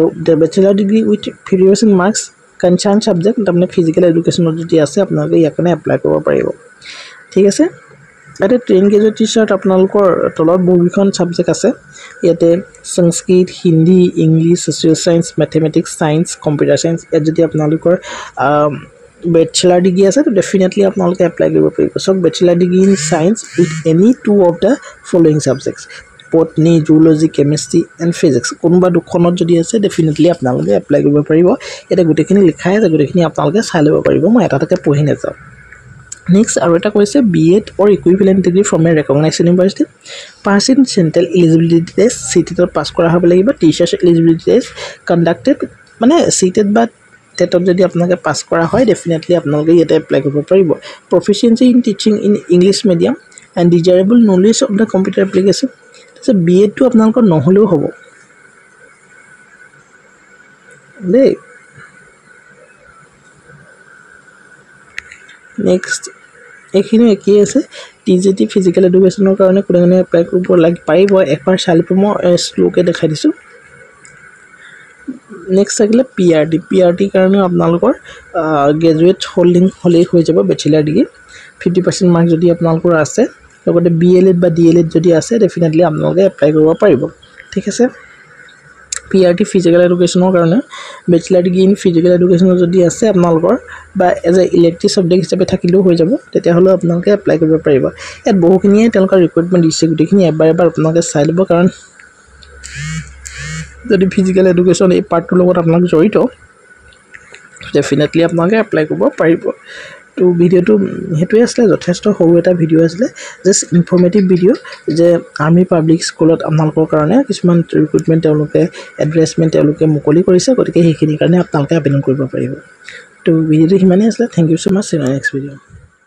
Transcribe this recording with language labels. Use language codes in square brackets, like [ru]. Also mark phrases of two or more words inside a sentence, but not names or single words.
[en] bachelor degree with 50% marks concerned subject [as] তাৰমানে [en] physical education [as] যদি আছে আপোনালোকে ইয়াৰ কাৰণে এপ্লাই কৰিব পাৰিব ঠিক আছে এটা [en] trained graduate teacher [as] আপোনালোকৰ তলত বহুখন সাবজেক্ট আছে ইয়াতে সংস্কৃত হিন্দী ইংলিছ [en] social science mathematics science computer science [as] এত যদি আপোনালোকৰ [en] bachelor degree [as] আছে তো ডেফিনেটলি আপোনালোকে এপ্লাই কৰিব পাৰিব সো [en] bachelor degree in science with any two of the following subjects botany zoology chemistry and physics [as] কোনবা দুখনত যদি আছে ডেফিনেটলি আপোনালোকে এপ্লাই কৰিব পাৰিব এটা গুটেখিনি লিখাই আছে গুটেখিনি আপোনালোকে চাই ল'ব পাৰিব মই এটাটাকে পঢ়ি নেযাও [en] next [as] আৰু এটা কৈছে [en] B.Ed or equivalent degree from a recognized university pass in central eligibility test CTET [as] পাস কৰা হ'ব লাগিব [en] teachers eligibility test conducted মানে CTET বা TET [as] যদি আপোনালোকে পাস কৰা হয় ডেফিনেটলি আপোনালোকে ইয়াতে এপ্লাই কৰিব পাৰিব [en] proficiency in teaching in English medium and desirable knowledge of the computer application so B.Ed [as] টো আপোনালোকৰ নহলেও হ'ব দেই next এখিনি কি আছে TGT [en] physical education [as] কাৰণে কোনে এপ্লাই কৰিব লাগি পাৰিব একবাৰ চালিপ মই স্লোকে দেখাই দিছো নেক্সট থাকিলে PRT কাৰণে আপোনালোকৰ [en] graduate holding [as] হলে হৈ যাব [en] bachelor degree 50% mark [as] যদি আপোনালোকৰ আছে লগতে BLED বা DLED যদি আছে ডেফিনেটলি আপোনালোকে এপ্লাই কৰিব পাৰিব ঠিক আছে [en] PRT physical educationৰ [as] কাৰণে [en] bachelor degree in physical education [as] যদি আছে আপোনালোকৰ বা [en] as a elective subject [as] হিচাপে থাকিলেও হৈ যাব তেতিয়া হলে আপোনালোকে এপ্লাই কৰিব পাৰিব এত বহুখিনিয়ে তেওঁলোকৰ ৰিক্ৰুটমেন্ট দিছে গুটেখিনি এবাৰ আপোনালোকে চাই লব কাৰণ যদি [en] physical education [as] এই পাৰ্টটোৰ লগত আপোনালোক জড়িত ডেফিনেটলি আপোনালোকে এপ্লাই কৰিব পাৰিব তো ভিডিঅ'টো সেইটোৱে আছিলে যথেষ্ট সৰু এটা ভিডিঅ' আছিলে [en] just informative video' [as] যে আৰ্মি পাব্লিক স্কুলত আপোনালোকৰ কাৰণে কিছুমান ৰিক্ৰুটমেণ্ট তেওঁলোকে এডভাৰটাইজমেণ্ট তেওঁলোকে মুকলি কৰিছে গতিকে সেইখিনিৰ কাৰণে আপোনালোকে আবেদন কৰিব পাৰিব তো ভিডিঅ'টো সিমানেই আছিলে [en] thank you so much next video'